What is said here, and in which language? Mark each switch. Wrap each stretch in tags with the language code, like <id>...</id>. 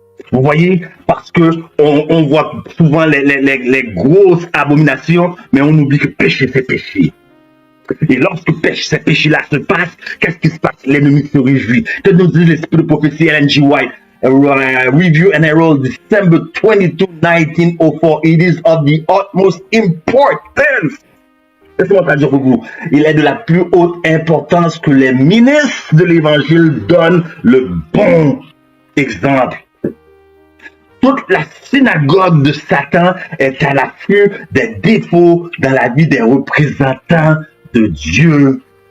<fr>Vous voyez, parce que on voit souvent les grosses abominations, mais on oublie que péché, c'est péché. Et lorsque ces péchés-là se passent, qu'est-ce qui se passe? L'ennemi se réjouit. Que nous dit l'esprit de prophétie Ellen G. White?</fr> <en>Review and Herald, December 22, 1904. It is of the utmost importance.</en> <fr>Laissez-moi traduire pour vous. Il est de la plus haute importance que les ministres de l'évangile donnent le bon exemple. Toute la synagogue de Satan est à l'affût des défauts dans la vie des représentants de Dieu.</fr>